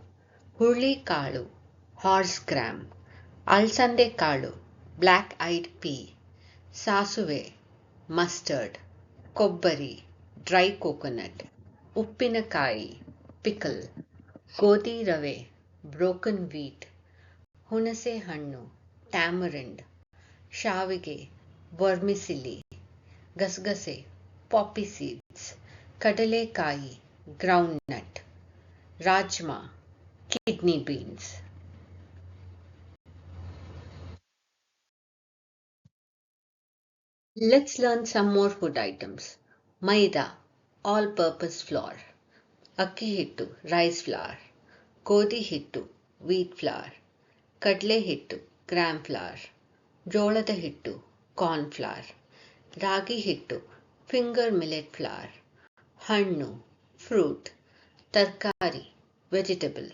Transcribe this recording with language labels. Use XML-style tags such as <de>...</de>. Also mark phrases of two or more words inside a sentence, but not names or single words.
<en>Hurli-kalu, horse gram. Alsande-kalu, black-eyed pea. Sasuve, mustard. Kobbari, dry coconut. Uppinakai, pickle.</en> <kn>ಗೋಧಿ ರವೆ,</kn> <en>broken wheat.</en> <kn>ಹುಣಸೆ ಹಣ್ಣು, tamarind.</kn> <en>Shavige, vermicelli. Gasgase, poppy seeds. Kadalekayi, groundnut. Rajma, kidney beans. Let's learn some more food items. Maida, all-purpose flour.</en> <kn>ಅಕ್ಕಿ ಹಿಟ್ಟು,</kn> <en>rice flour.</en> <kn>ಗೋಧಿ ಹಿಟ್ಟು,</kn> <en>wheat flour.</en> <kn>ಕಡ್ಲೆ ಹಿಟ್ಟು,</kn> <en>gram flour.</en> <kn>ಜೋಳದ ಹಿಟ್ಟು,</kn> <en>corn flour.</en> <kn>ರಾಗಿ ಹಿಟ್ಟು,</kn> <en>finger millet flour. Hannu, fruit. Tarkari, vegetable.</en>